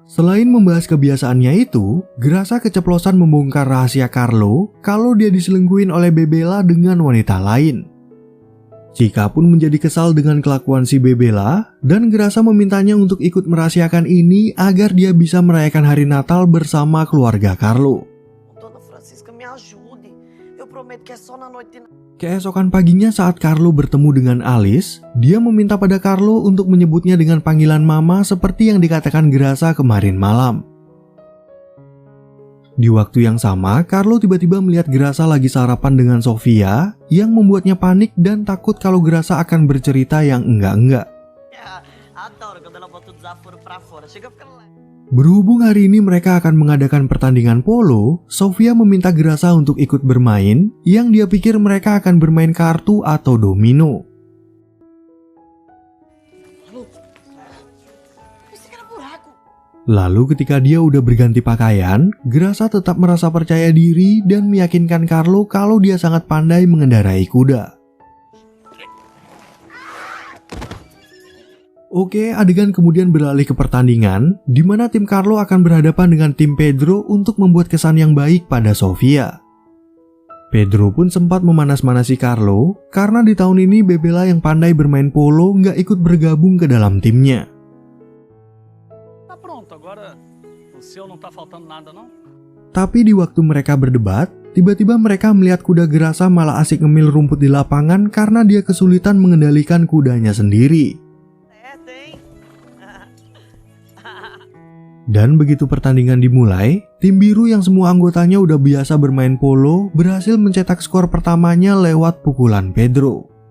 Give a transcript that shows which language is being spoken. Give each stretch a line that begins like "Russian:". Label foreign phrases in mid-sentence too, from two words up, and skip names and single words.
Indonesian: Selain membahas kebiasaannya itu, Grasa keceplosan membongkar rahasia Carlo kalau dia diselingkuhin oleh Bebela dengan wanita lain. Cika pun menjadi kesal dengan kelakuan si Bebela dan Grasa memintanya untuk ikut merahasiakan ini agar dia bisa merayakan hari Natal bersama keluarga Carlo.
Portuguese: Dona Francisca, me ajude. Eu prometo que é só na noite.
Indonesian: Keesokan paginya saat Carlo bertemu dengan Alice, dia meminta pada Carlo untuk menyebutnya dengan panggilan Mama seperti yang dikatakan Grasa kemarin malam. Di waktu yang sama, Carlo tiba-tiba melihat Grasa lagi sarapan dengan Sofia yang membuatnya panik dan takut kalau Grasa akan bercerita yang enggak-enggak.
Portuguese: Adoro quando ela bota o desaforo pra fora. Chega a ficar lá.
Indonesian: Berhubung hari ini mereka akan mengadakan pertandingan polo, Sofia meminta Grasa untuk ikut bermain, yang dia pikir mereka akan bermain kartu atau domino.
Portuguese: Pensei que era buraco.
Indonesian: Lalu ketika dia udah berganti pakaian, Grasa tetap merasa percaya diri dan meyakinkan Carlo kalau dia sangat pandai mengendarai kuda. Oke, adegan kemudian beralih ke pertandingan, di mana tim Carlo akan berhadapan dengan tim Pedro untuk membuat kesan yang baik pada Sofia. Pedro pun sempat memanas-manasi Carlo, karena di tahun ini Bebela yang pandai bermain polo nggak ikut bergabung ke dalam timnya.
Portuguese: Tá pronto, agora o seu não tá faltando nada, não?
Indonesian: Tapi di waktu mereka berdebat, tiba-tiba mereka melihat kuda Grasa malah asik ngemil rumput di lapangan karena dia kesulitan mengendalikan kudanya sendiri. Dan begitu pertandingan dimulai, tim biru yang semua anggotanya udah biasa bermain polo berhasil mencetak skor pertamanya lewat pukulan Pedro.